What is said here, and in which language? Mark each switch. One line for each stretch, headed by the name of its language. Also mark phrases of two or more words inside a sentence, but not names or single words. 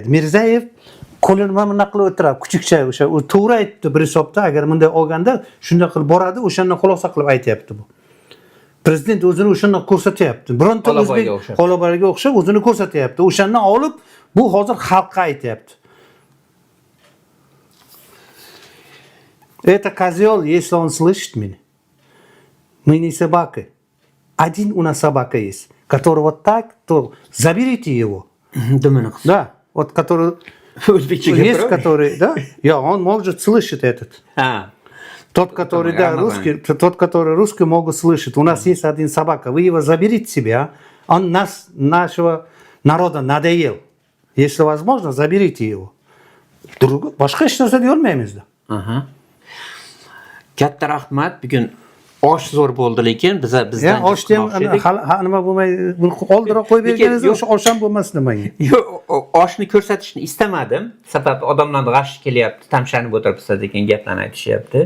Uzbek: Mirzayev qo'lini mana qilib o'tiradi, kuchukcha o'sha u to'g'ri aytdi bir hisobda, agar bunday olganda shunday qilib boradi, o'shandan xulosa qilib aytyapti bu. Prezident o'zini o'shandan ko'rsatyapti. Bironta o'zbek Xolobariga o'xshab o'zini ko'rsatyapti. O'shandan olib bu hozir xalqqa aytyapti.
Russian: Это козел, если он слышит меня. Мы не собака. Один у нас собака есть, который вот так, то заберите его. Да, вот который есть, который, да? Он может слышать этот. Тот, который, да, русский, тот, который русский, могут слышать. У нас есть один собака, вы его заберите себе, а? Он нашего народа надоел. Если возможно, заберите его.
Uzbek: Boshqa hech narsa deyolmaymiz-da. Katta rahmat. Bugun osh zo'r bo'ldi, lekin bizdan oshni ham nima bo'lmay oldiroq qo'yib berganingiz o'sha osh ham bo'lmas nimaga. Yo'q, oshni ko'rsatishni istamadim. Sababi odamlarning g'ashi kelyapti, tamshanib o'tiribsiz degan gaplarni aytishyapti.